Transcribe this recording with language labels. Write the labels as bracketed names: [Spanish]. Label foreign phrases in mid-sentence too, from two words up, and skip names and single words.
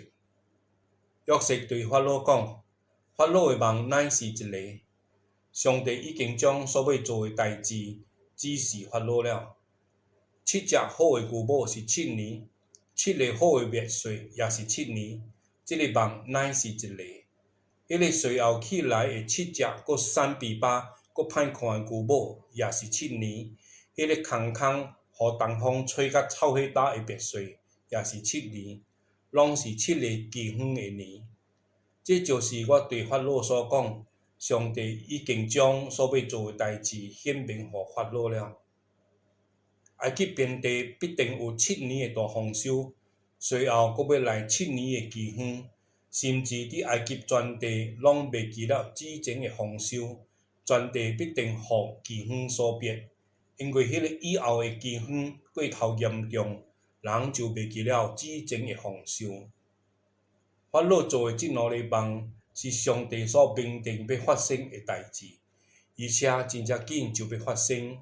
[Min Nan Chinese] 約瑟對法老講：“法老的夢乃是一個，上帝已經將所要做的代志指示法老了。7隻好的牛母是7年，7個好的麥穗也是7年。這個夢乃是一個。迄個隨後起來的7隻佫瘦肥巴佫歹看的牛母也是7年。迄個空空予東風吹甲草火焦的麥穗也是7年，攏是7個奇遠的年。這就是我對法老所講，上帝已經將所要做的代志顯明予法老了。埃及遍地必定有7年的大豐收，隨後佫要來7年的奇遠，甚至佇埃及全地攏袂記了之前的豐收，全地必定予奇遠所滅。因為迄個以後的奇遠過頭嚴重，人就袂記了之前的豐收。法老做的這兩個夢，是上帝所明定要發生的代志，而且真正緊就要發生。